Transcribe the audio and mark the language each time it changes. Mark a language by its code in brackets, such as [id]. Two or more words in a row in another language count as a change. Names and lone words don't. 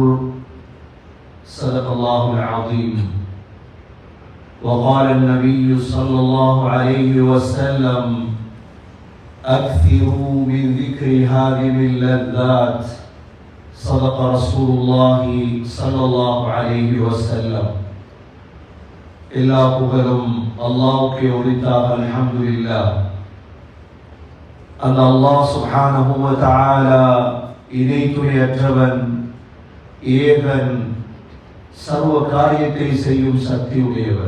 [ar] صدق الله العظيم. وقال النبي صلى الله عليه وسلم: أكثروا من ذكر هذه اللذات. صدق رسول الله صلى الله عليه وسلم. [ta] எல்லா புகழும் அல்லாஹ்வுக்கே உரித்தாக. [ar] الحمد لله. [ta] அந்த அல்லாஹ் [ar] سبحانه وتعالى [ta] இணை துணையற்றவன், ஏகன், சர்வ காரியத்தை செய்யும் சக்தி உடையவன்.